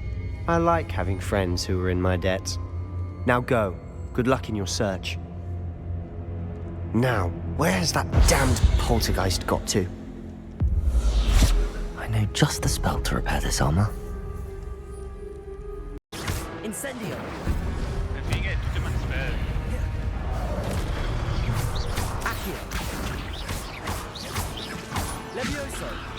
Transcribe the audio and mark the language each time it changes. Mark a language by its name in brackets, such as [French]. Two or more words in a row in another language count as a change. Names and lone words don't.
[English] Besides, I like having friends who are in my debt. Now go. Good luck in your search. Now, where has that damned poltergeist got to? I know just the spell to repair this armor. Incendio! [Danish] Den fik jeg et demonstrat. [English] Accio! Levioso!